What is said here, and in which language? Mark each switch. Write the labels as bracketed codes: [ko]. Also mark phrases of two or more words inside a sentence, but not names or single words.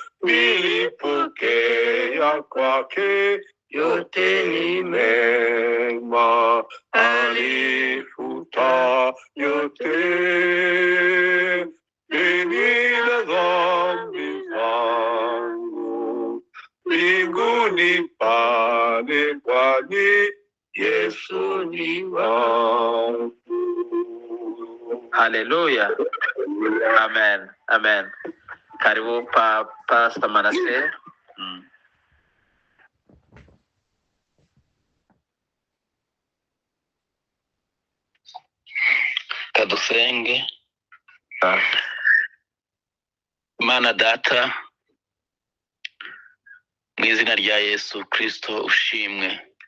[sw] Nilipokea kwake yote ni mema, alifuta yote deni na dhambi zangu. Mbinguni pale, kwani Yesu ni wangu. Haleluya. Amen. Amen. Karibu Pastor Manase. [rw] Kadusenge. Mana Data, mu izina rya Yesu Kristo ushimwe.